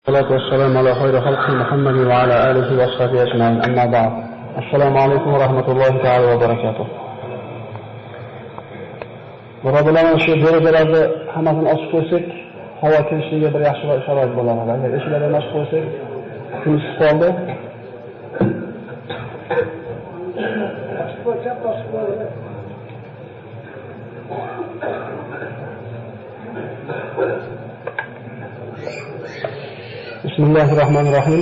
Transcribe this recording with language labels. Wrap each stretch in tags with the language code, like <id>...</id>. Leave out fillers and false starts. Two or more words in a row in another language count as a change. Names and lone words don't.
<ar>الصلاة والسلام على خير خلق محمد وعلى آله وصحبه أجمعين أما بعد السلام عليكم ورحمة الله تعالى وبركاته.</ar> <uz>Birodarlar, shu derazalarni hammasini ochib qo'ysak, havo kirishiga bir yaxshi sharoit bo'lar edi. Agar eshiklarni ochib qo'ysak, kun isib qoldi. Bismillahirrahmanirrahim.</uz>